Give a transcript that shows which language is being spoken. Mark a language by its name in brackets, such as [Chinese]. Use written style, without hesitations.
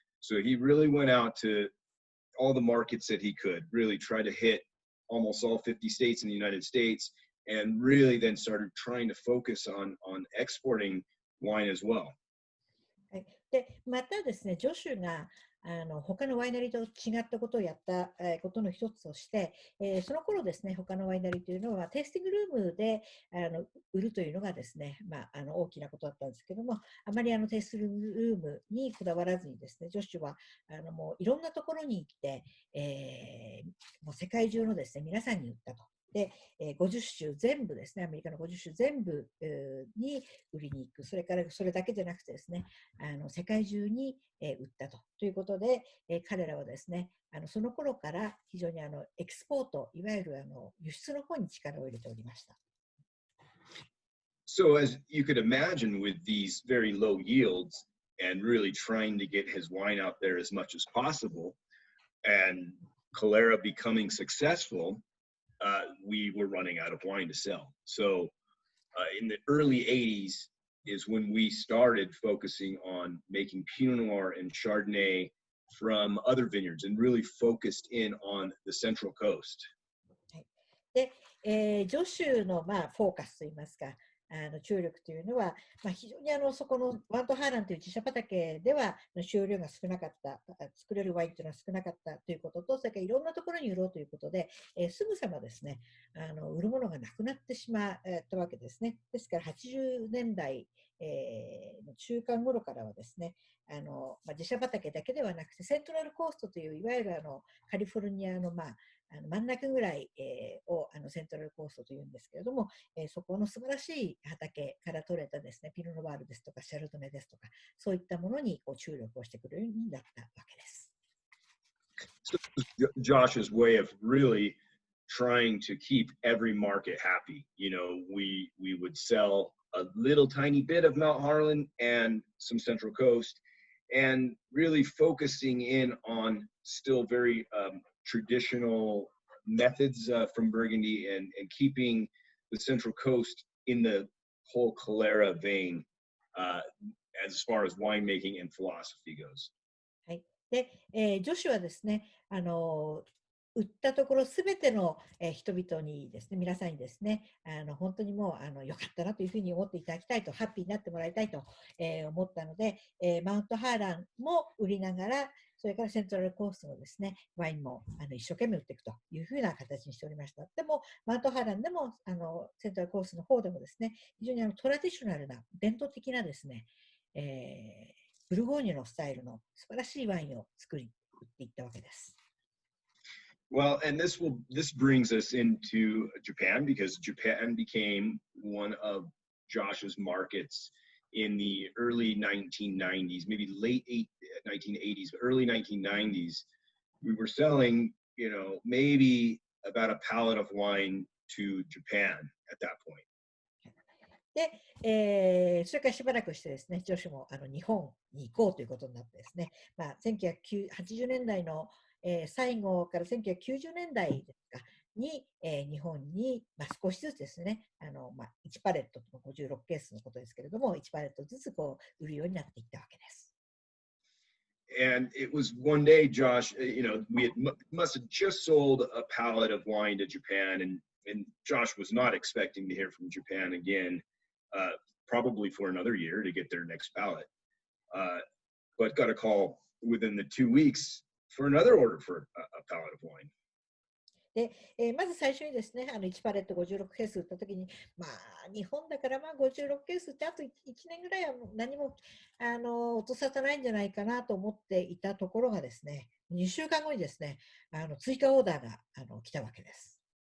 [English] So he really went out to all the markets that he could, really try to hit almost all 50 states in the United States, and really then started trying to focus on exporting wine as well. [Japanese] はい、でまたですね、ジョシュが他のワイナリーと違ったことをやったことの一つとして、その頃ですね、他のワイナリーというのはテイスティングルームで売るというのがですね、大きなことだったんですけども、あまりテイスティングルームにこだわらずにですね、ジョシュはもういろんなところに行って、もう世界中のですね、皆さんに売ったと。で、50州全部ですね、アメリカの50州全部に売りに行く、それからそれだけじゃなくてですね、世界中に売ったということで、彼らはですね、その頃から非常にエキスポート、いわゆる輸出の方に力を入れておりました。 [English] So as you could imagine, with these very low yields and really trying to get his wine out there as much as possible, and Calera becoming successful, we were running out of wine to sell. So in the early 80s is when we started focusing on making Pinot Noir and Chardonnay from other vineyards and really focused in on the Central Coast. [Japanese] で、ジョシュの、フォーカスといいますか、注力というのは、非常にそこのワントハーランという自社畑では収量が少なかった、作れるワインというのは少なかったということと、それからいろんなところに売ろうということで、すぐさまですね、売るものがなくなってしまったわけですね。ですから80年代、の中間頃からはですね、自社畑だけではなくて、セントラルコーストといういわゆるカリフォルニアの、真ん中ぐらい、をセントラルコーストというんですけれども、そこの素晴らしい畑から取れたですね、ピノノワールですとかシャルドネですとか、そういったものに注力をしてくるようになったわけです。 [English] So Josh's way of really trying to keep every market happy. We would sell a little tiny bit of Mount Harlan and some Central Coast, and really focusing in on still very traditional methods from Burgundy, and keeping the Central Coast in the whole Calera vein as far as winemaking and philosophy goes. [Japanese] はい。で、ジョシュはですね、売ったところすべての人々にですね、皆さんにですね、本当にもう良かったなというふうに思っていただきたいと、ハッピーになってもらいたいと、思ったので、マウントハーランも売りながら、それからセントラルコーストのですね、ワインも一生懸命売っていくというふうな形にしておりました。でも、マウントハーランでもセントラルコーストの方でもですね、非常にトラディショナルな伝統的なですね、ブルゴーニュのスタイルの素晴らしいワインを作っていったわけです。 [English] Well, and this brings us into Japan because Japan became one of Josh's markets in the early 1990s, maybe late 1980s, but early 1990s. We were selling, maybe about a pallet of wine to Japan at that point. [Japanese] で、それからしばらくしてですね、女子も日本に行こうということになってですね、1980年代の、最後から1990年代ですかに、日本に、少しずつですね、1パレットと56ケースのことですけれども、1パレットずつ売るようになっていったわけです。 [English] And it was one day, Josh, we must have just sold a pallet of wine to Japan, and Josh was not expecting to hear from Japan again, probably for another year to get their next pallet. But got a call within the 2 weeks for another order for a pallet of wine. [Japanese] で、まず最初にですね、1パレット56ケース売ったときに、日本だから56ケースってあと1年ぐらいは何も落とさないんじゃないかなと思っていたところがですね、2週間後にですね、追加オーダーが来たわけです。